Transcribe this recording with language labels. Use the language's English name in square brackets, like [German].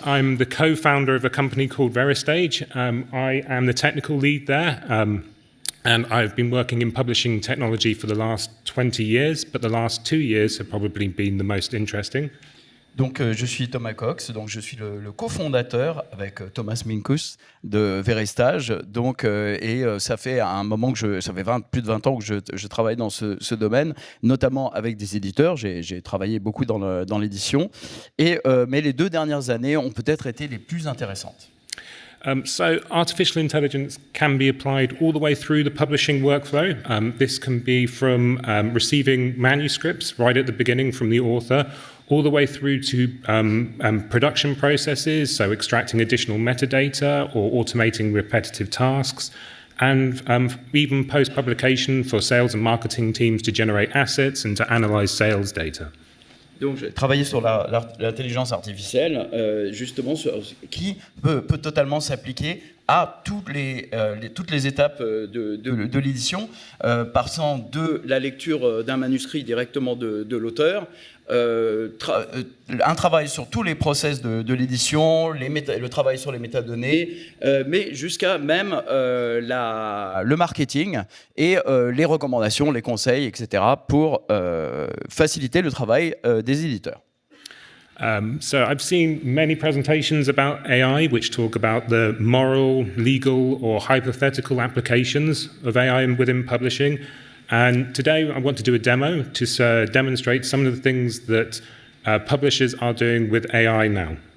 [English] I'm the co-founder of a company called Veristage. I am the technical lead there, and I've been working in publishing technology for the last 20 years, but the last 2 years have probably been the most interesting. [French] Donc, je suis Thomas Cox, donc je suis le cofondateur avec Thomas Minkus de Veristage. Donc, ça fait un moment que ça fait plus de 20 ans que je travaille dans ce domaine, notamment avec des éditeurs. J'ai travaillé beaucoup dans l'édition, mais les 2 dernières années ont peut-être été les plus intéressantes. [English] So artificial intelligence can be applied all the way through the publishing workflow. This can be from receiving manuscripts right at the beginning from the author, all the way through to production processes, so extracting additional metadata or automating repetitive tasks, and even post-publication for sales and marketing teams to generate assets and to analyze sales data. [French] Donc, j'ai travaillé sur l'intelligence artificielle, justement, qui peut totalement s'appliquer à toutes les étapes de l'édition, passant de la lecture d'un manuscrit directement de l'auteur, un travail sur tous les process de l'édition, le travail sur les métadonnées, mais jusqu'à même le marketing et les recommandations, les conseils, etc. pour faciliter le travail des éditeurs. [English] So I've seen many presentations about AI which talk about the moral, legal or hypothetical applications of AI within publishing. And today I want to do a demo to demonstrate some of the things that publishers are doing with AI now.